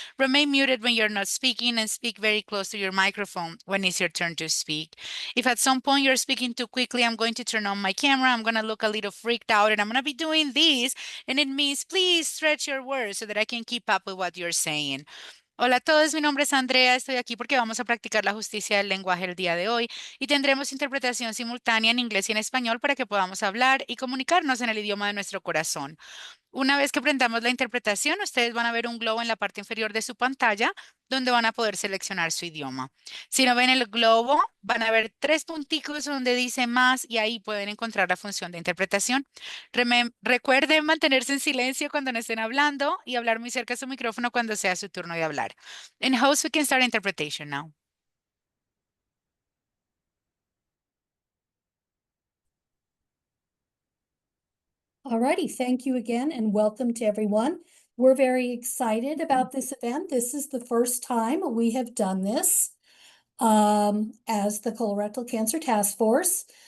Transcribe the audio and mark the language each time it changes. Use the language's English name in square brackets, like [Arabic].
[English] Remain muted when you're not speaking and speak very close to your microphone when it's your turn to speak. If at some point you're speaking too quickly, I'm going to turn on my camera. I'm going to look a little freaked out and I'm going to be doing this. And it means please stretch your words so that I can keep up with what you're saying. [Spanish] Hola a todos, mi nombre es Andrea, estoy aquí porque vamos a practicar la justicia del lenguaje el día de hoy y tendremos interpretación simultánea en inglés y en español para que podamos hablar y comunicarnos en el idioma de nuestro corazón. Una vez que aprendamos la interpretación, ustedes van a ver un globo en la parte inferior de su pantalla donde van a poder seleccionar su idioma. Si no ven el globo, van a ver tres punticos donde dice más y ahí pueden encontrar la función de interpretación. Recuerden mantenerse en silencio cuando no estén hablando y hablar muy cerca de su micrófono cuando sea su turno de hablar. [English] And host, we can start interpretation now. Alrighty, thank you again and welcome to everyone. We're very excited about this event. This is the first time we have done this as the Colorectal Cancer Task Force.